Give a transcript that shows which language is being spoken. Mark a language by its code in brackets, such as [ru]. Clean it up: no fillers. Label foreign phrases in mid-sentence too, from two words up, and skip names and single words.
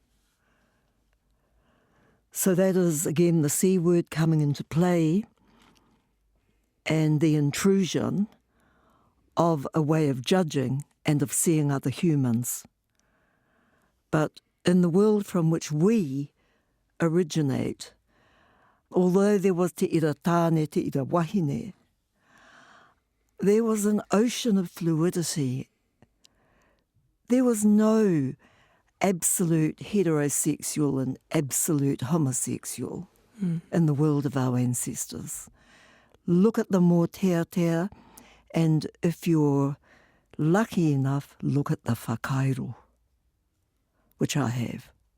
[en] So that is, again, the C word coming into play and the intrusion of a way of judging and of seeing other humans. But in the world from which we originate, although there was [mi] te ira Tane, te ira wahine, [en] there was an ocean of fluidity. There was no absolute heterosexual and absolute homosexual in the world of our ancestors. Look at the mōteatea, and if you're lucky enough, look at the whakairo, which I have.